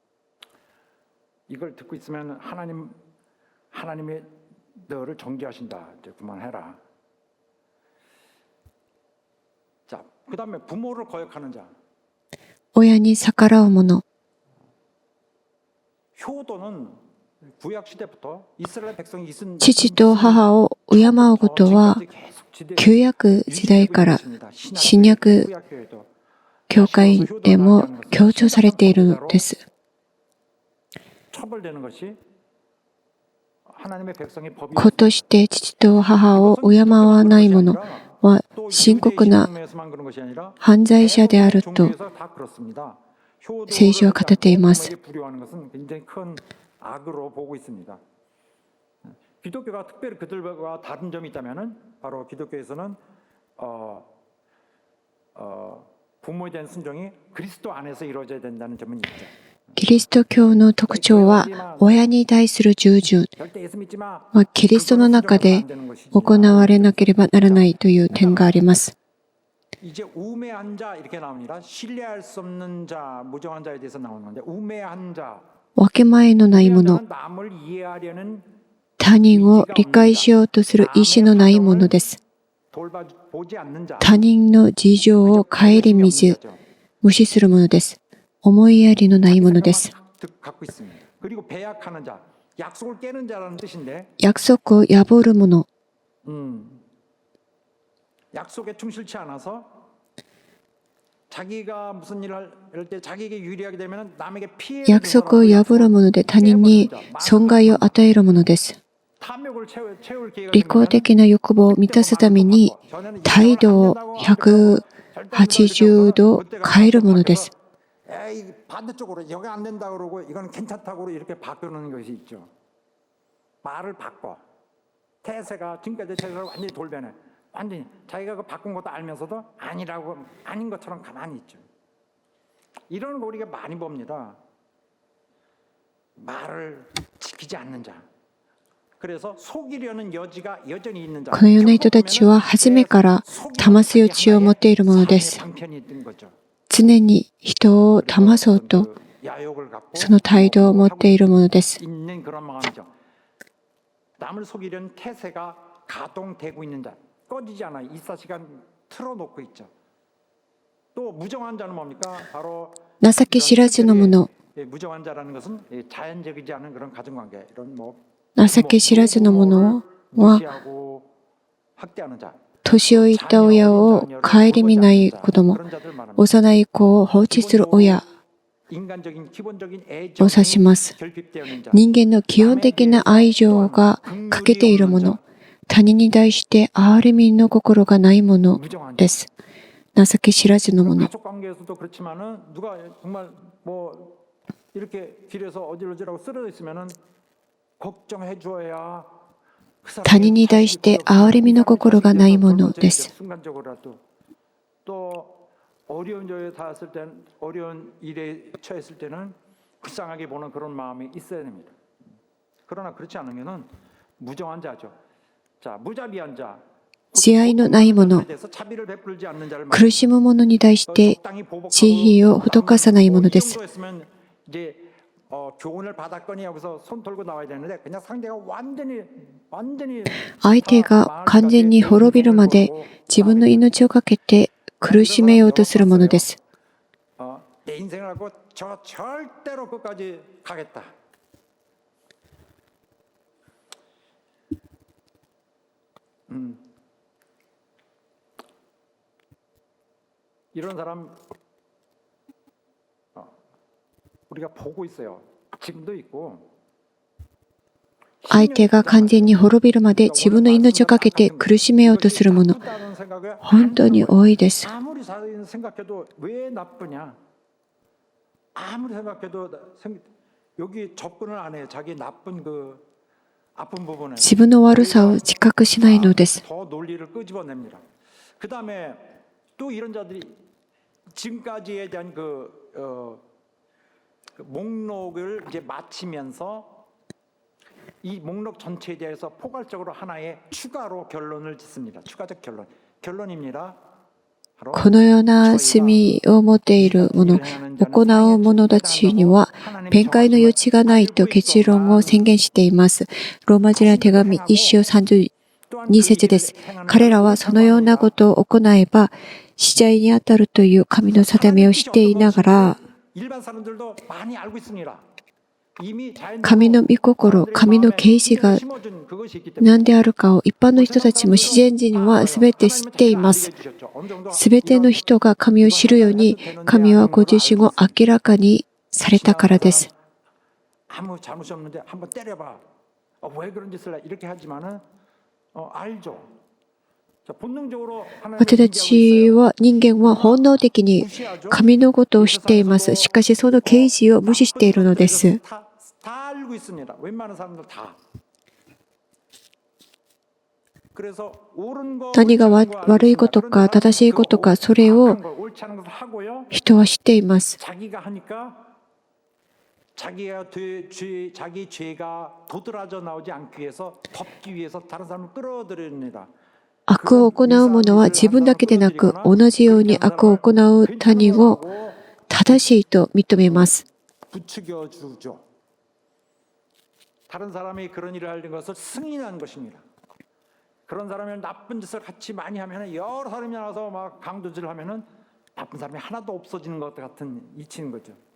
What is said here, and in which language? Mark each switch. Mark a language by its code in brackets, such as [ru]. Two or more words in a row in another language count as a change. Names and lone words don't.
[ko] 이걸 듣고 있으면 하나님이 너를 정죄하신다. 이제 그만해라. 자, 그다음에 부모를 거역하는 자. [ja] 親に逆らう者、 [ko] 효도는 구약 시대부터 이스라엘 백성이 있은 [ja] 父と母を敬うことは旧約時代から新約教会でも強調されているのです。 [ko] 처벌되는 것이 하나님의 백성의 법이 [ja] 子として父と母を敬わない者は深刻な犯罪者であると聖書は語っています。 [ko] 기독교가 특별히 그들과 다른 점이 있다면은 바로 기독교에서는 부모에 대한 순종이 그리스도 안에서 이루어져야 된다는 점은 있죠. [ja] キリスト教の特徴は親に対する従順 [ko] 절대 예수 믿지 마. [ja] はキリストの中で行われなければならないという点があります。 [ko] 이제 우매한 자 이렇게 나옵니다. 신뢰할 수 없는 자, 무정한 자에 대해서 나오는데 우매한 자. [ja] 分け前のないもの、 [ko] 남을 이해하려는 [ja] 他人を理解しようとする意志のないものです。 [ko] 돌보지 않는 자. [ja] 他人の事情を顧みず無視するものです。思いやりのないものです。 [ko] 갖고 있습니다. 그리고 배약하는 자, 약속을 깨는 자라는 뜻인데 [ja] 約束を破るもの、 [ko] 약속에 충실치 않아서 자기가 무슨 일을 할 때 자기에게 유리하게 되면 남에게 피해를 [ja] 約束を破るもので他人に損害を与えるものです。 [ko] 탐욕을 채울 기회가 [ja] 利己的な欲望を満たすために態度を180度変えるものです。 [ko] 에이 반대쪽으로 여기 안 된다 그러고 이건 괜찮다고 이렇게 바꾸는 것이 있죠. 말을 바꿔. 태세가 지금까지 태세를 완전히 돌변해. 완전히 자기가 그 바꾼 것도 알면서도 아니라고 아닌 것처럼 가만히 있죠. 이런 거 우리가 많이 봅니다. 말을 지키지 않는 자. 그래서 속이려는 여지가 여전히 있는 자. [ja] このような人たちは初めから騙す余地を持っているものです。 [ko] 방편이 있는 거죠. [ja] 常に人を騙そうと [ko] 야욕을 갖고 [ja] その態度を持っているものです。 [ko] 있는 그런 마음이죠. 남을 속이려는 태세가 가동되고 있는 자. 꺼지지 않아. 24시간 틀어놓고 있죠. 또 무정한 자는 뭡니까? 바로 [ja] 情け知らずの者、 [ko] 무정한 자라는 것은 자연적이지 않은 그런 가정관계 이런 뭐 [ja] 情け知らずの者は [ko] 무시하고 학대하는 자. [ja] 年老いた親を顧みない子供、 [ko] 그런 자들 말합니다. [ja] 幼い子を放置する親 [ko] 인간적인 기본적인 [ja] を [ko] 애정이 [ja] 指します。 [ko] 결핍되어 있는 자. [ja] 人間の基本的な愛情が欠けているもの、他人に対して憐れみの心がないもの [ko] 무정한 자. [ja] です。情け知らずの者。 [ko] 가족 관계에서도 그렇지만은 누가 정말 뭐 이렇게 길에서 어질어질하고 쓰러져 있으면은 걱정해 줘야 [ja] 他人に対して憐れみの心がないものです。 [ko] 순간적으로라도 또 어려운 저에 닿았을 때는 어려운 일에 처했을 때는 불쌍하게 보는 그런 마음이 있어야 됩니다. 그러나 그렇지 않으면은 무정한 자죠. 자, 무자비한 자. [ja] 慈愛のないもの、 [ko] 자비를 베풀지 않는 자를 [ja] 苦しむ者に対して慈悲を施さないものです。 [ko] 정도였으면 이제 교훈을 받았거니 여기서 손 털고 나와야 되는데 그냥 상대가 완전히 [ja] 相手が完全に滅びるまで自分の命をかけて苦しめようとするものです。 [ko] 내 인생을 하고 저 절대로 끝까지 가겠다. 이런 사람 우리가 보고 있어요. 지금도 있고. [ja] 相手が完全に滅びるまで自分の命をかけて苦しめようとするもの、本当に多いです。 [ko] 아무리 생각해도 왜 나쁘냐? 아무리 생각해도 여기 접근을 안 해요. 자기 나쁜 그 아픈 부분에. [ja] 自分の悪さを自覚しないのです。 [ko] 더 논리를 끄집어냅니다. 그 다음에 또 이런 자들이 지금까지에 대한 그 목록을 이제 마치면서 이 목록 전체에 대해서 포괄적으로 하나의 추가로 결론을 짓습니다. 추가적 결론입니다. [ja] このような罪を持っている者、行う者たちには弁解の余地がないと結論を宣言しています。ローマ人の手紙1章32節です。彼らはそのようなことを行えば死罪にあたるという神の定めをしていながら、神の御心、神の啓示が何であるかを一般の人たちも自然人は全て知っています。全ての人が神を知るように、神はご自身を明らかにされたからです。 [ko] 왜 그런 짓을 해? 이렇게 하지만은 알죠. 자, 본능적으로 하나님을 [ja] 私たちは人間は本能的に [ko] 무시하죠. [ja] 神のことを知っています。しかしその啓示を無視しているのです。 [ko] 다 알고 있습니다. 웬만한 사람들 다. 그래서 옳은 거, [ja] 何が [ko] 옳지 않은 거 [ja] 悪いことか [ko] 알고 [ja] 正しいことか [ko] 있습니다. [ja] それを [ko] 악한 걸, 옳지 않은 것을 하고요. [ja] 人は知っています。 [ko] 자기가 하니까 자기 죄가 도드라져 나오지 않기 위해서 덮기 위해서 다른 사람을 끌어들입니다. [ja] 悪を行う者は自分だけでなく同じように悪を行う他人を正しいと認めます。 [ko] 부추겨 주죠. 다른 사람이 그런 일을 하는 것을 승인한 것입니다. 그런 사람이 나쁜 짓을 같이 많이 하면 여러 사람이 나와서 막 강도질을 하면은 나쁜 사람이 하나도 없어지는 것 같은 이치는 거죠.